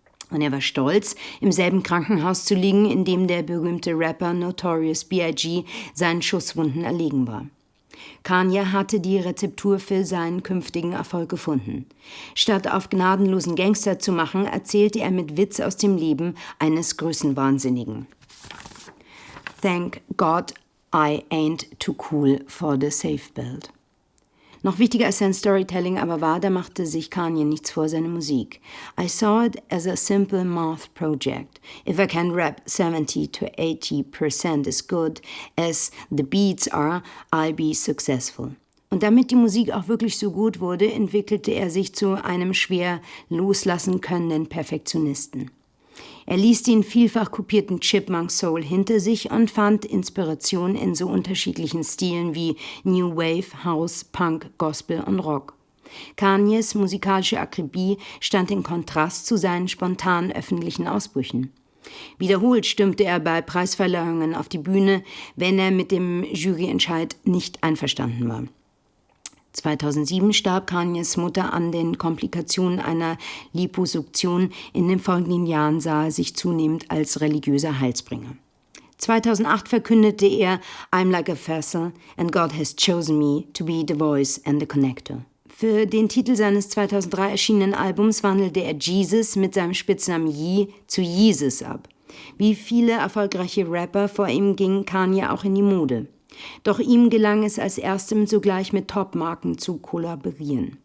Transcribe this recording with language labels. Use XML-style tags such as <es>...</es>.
<de>Und er war stolz, im selben Krankenhaus zu liegen, in dem der berühmte Rapper Notorious B.I.G. seinen Schusswunden erlegen war. Kanye hatte die Rezeptur für seinen künftigen Erfolg gefunden. Statt auf gnadenlosen Gangster zu machen, erzählte er mit Witz aus dem Leben eines Größenwahnsinnigen.</de> <en>Thank God I ain't too cool for the safe build.</en> <de>Noch wichtiger als sein Storytelling aber war, da machte sich Kanye nichts vor, seine Musik.</de> <en>I saw it as a simple math project. If I can rap 70 to 80% as good as the beats are, I'll be successful.</en> <de>Und damit die Musik auch wirklich so gut wurde, entwickelte er sich zu einem schwer loslassen können Perfektionisten. Er ließ den vielfach kopierten Chipmunk Soul hinter sich und fand Inspiration in so unterschiedlichen Stilen wie New Wave, House, Punk, Gospel und Rock. Kanyes musikalische Akribie stand in Kontrast zu seinen spontanen öffentlichen Ausbrüchen. Wiederholt stürmte er bei Preisverleihungen auf die Bühne, wenn er mit dem Juryentscheid nicht einverstanden war. 2007 starb Kanyes Mutter an den Komplikationen einer Liposuktion. In den folgenden Jahren sah er sich zunehmend als religiöser Heilsbringer. 2008 verkündete er</de> <en>I'm like a vessel and God has chosen me to be the voice and the connector.</en> <de>Für den Titel seines 2003 erschienenen Albums wandelte er Jesus mit seinem Spitznamen Yee zu Yeezus ab. Wie viele erfolgreiche Rapper vor ihm ging Kanye auch in die Mode. Doch ihm gelang es als erstem sogleich mit Top-Marken zu kollaborieren.</de>